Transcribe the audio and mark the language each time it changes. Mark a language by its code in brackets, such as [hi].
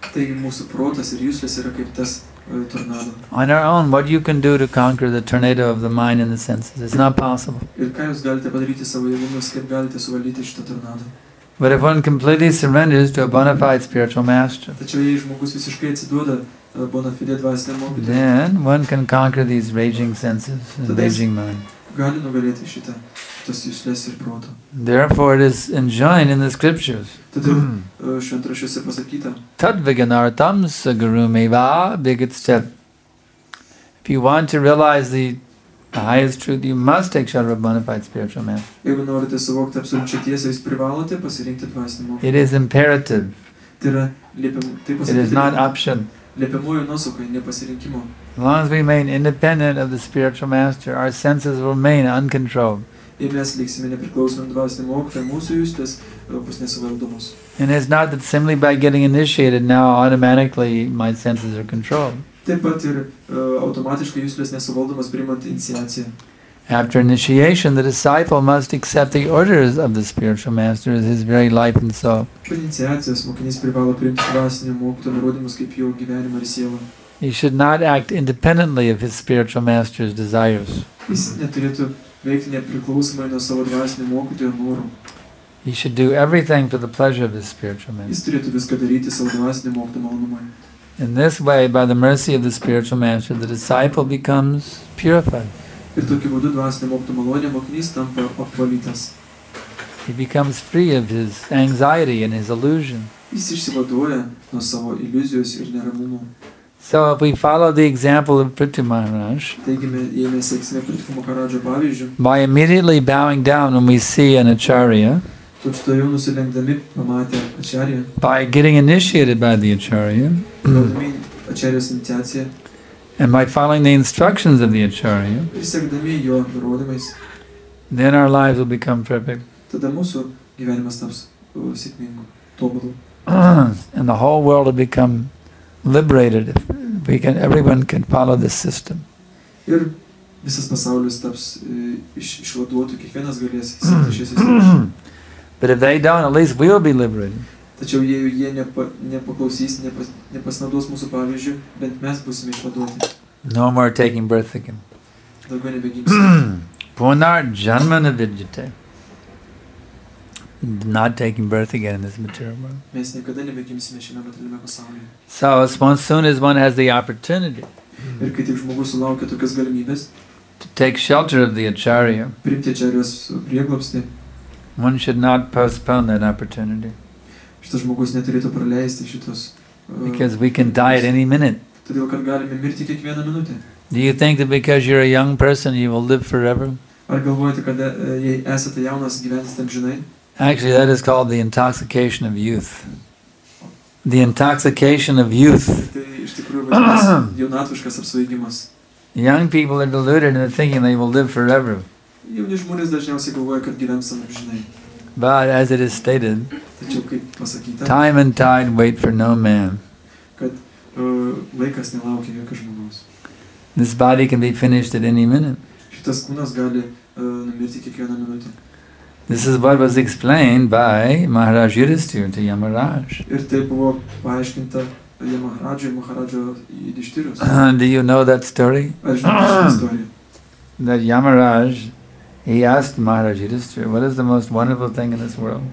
[lt] Taigi mūsų protas ir juslės yra kaip tas tornado. [en] On our own, what you can do to conquer the tornado of the mind and the senses, it's not possible. [lt] Ir ką jūs galite padaryti savo jėgomis, kaip galite suvaldyti šitą tornadą. [en] But if one completely surrenders to a bona fide spiritual master, [lt] Tačiau jei žmogus visiškai atsiduoda bona fide dvasiniam mokytojui, [en] then one can conquer these raging senses and raging mind. [lt] gali nugalėti šitas juslės ir protą. [en] Therefore, it is enjoined in the scriptures. [lt] Todėl šventraščiuose pasakyta, [sa] Tad viganartam sagarumeva bigitstet. [en] If you want to realize the highest truth, you must take shelter of a bona fide spiritual master. [lt] jeigu norite suvokti absoliučią tiesą, jūs privalote pasirinkti dvasinį mokymą. [en] It is imperative. [lt] Tai yra [en] It is not option. [lt] liepiamųjų nuosakai, nepasirinkimo. [en] As long as we remain independent of the spiritual master, our senses will remain uncontrolled. [lt] Jei mes liksime nepriklausomi dvasinį mokytoją, mūsų juslės bus nesuvaldomos. [en] And it's not that simply by getting initiated now automatically my senses are controlled. [lt] Taip pat ir automatiškai juslės nesuvaldomas priimant iniciaciją. [en] After initiation, the disciple must accept the orders of the spiritual master as his very life and soul. [lt] Po iniciacijos mokinys privalo priimti dvasinio mokytojo nurodymus kaip jo gyvenimą ir sielą. [en] He should not act independently of his spiritual master's desires. [lt] Jis neturėtų veikti nepriklausomai nuo savo dvasinio mokytojo norų. [en] He should do everything for the pleasure of his spiritual master. [lt] Jis turėtų viską daryti savo dvasinio mokytojo malonumui. [en] In this way, by the mercy of the spiritual master, the disciple becomes purified. [lt] Ir tokiu būdu dvasinio mokytojo malonė mokinys tampa apvalytas. [en] He becomes free of his anxiety and his illusion. [lt] Jis išsivaduoja nuo savo iliuzijos ir neramumo. [en] So if we follow the example of Prithu Maharaj, [lt] Taigi, jei mes sėksime Prithu Maharadžo pavyzdžių, [en] by immediately bowing down when we see an acharya, [lt] tučtuojau nusilenkdami pamatę acharją, [en] by getting initiated by the acharya, [lt] gaudami acharijos iniciaciją [en] and by following the instructions of the acharya, [lt] ir sekdami jo nurodymais, [en] then our lives will become perfect. [lt] tada mūsų gyvenimas taps sėkmingu, tobulu. [en] And the whole world will become liberated if everyone can follow this system. [lt] Ir visas pasaulis taps išvaduotų, kiekvienas galės sekti šią sistemą. [en] But if they don't, at least we will be liberated. [lt] Tačiau jei jie nepaklausys, nepasinaudos mūsų pavyzdžių, bent mes būsime išvaduoti. [en] No more taking birth again. [lt] Daugiau nebegimsime. [sa] Punar janmana vidyate. [en] Not taking birth again in this material world. [lt] Mes niekada nebegimsime šiame materialiame pasaulyje. [en] So as soon as one has the opportunity [lt] Ir kai tik žmogus sulaukia tokias galimybės, [en] to take shelter of the acharya, [lt] priimti acharijos prieglobstį, [en] one should not postpone that opportunity. [lt] Šitas žmogus neturėtų praleisti šitos. [en] Because we can die at any minute. [lt] Todėl, kad galime mirti kiekvieną minutę. [en] Do you think that because you're a young person you will live forever? [lt] Ar galvojate, kad jei esate jaunas, gyvensite amžinai? [en] Actually, that is called the intoxication of youth. The intoxication of youth [lt] Tai iš tikrųjų vadinasi jaunatviškas apsvaigimas. [en] Young people are deluded into thinking they will live forever. [lt] Jauni žmonės dažniausiai galvoja, kad gyvens amžinai. [en] But as it is stated, [lt] Tačiau kaip pasakyta, [en] time and tide wait for no man. [lt] kad laikas nelaukia jokio žmogaus. [en] This body can be finished at any minute. [lt] Šitas kūnas gali numirti kiekvieną minutę. [en] This is what was explained by Maharaj Yudhisthira to Yamaraj. [lt] Ir tai buvo paaiškinta Maharadžo Yudhishthirus. [en] Do you know that story? [lt] Ar žinote šią istoriją? [en] That Yamaraj, he asked Maharaj Yudhisthira, what is the most wonderful thing in this world?